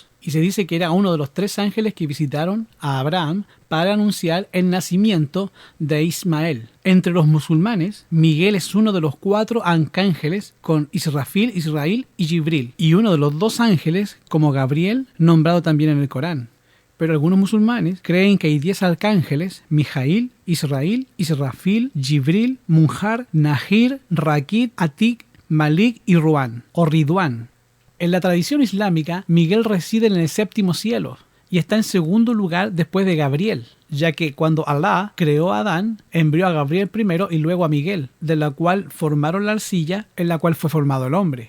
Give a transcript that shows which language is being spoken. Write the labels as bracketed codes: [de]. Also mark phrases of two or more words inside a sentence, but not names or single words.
[es] Y se dice que era uno de los 3 ángeles que visitaron a Abraham para anunciar el nacimiento de Ismael. Entre los musulmanes, Miguel es uno de los 4 arcángeles con Israfil, Israel y Jibril, y uno de los 2 ángeles como Gabriel, nombrado también en el Corán. Pero algunos musulmanes creen que hay 10 arcángeles: Mijail, Israel, Israfil, Jibril, Munjar, Nahir, Rakid, Atik, Malik y Ruán, o Ridwan. En la tradición islámica, Miguel reside en el 7º cielo y está en segundo lugar después de Gabriel, ya que cuando Alá creó a Adán, envió a Gabriel primero y luego a Miguel, de la cual formaron la arcilla en la cual fue formado el hombre.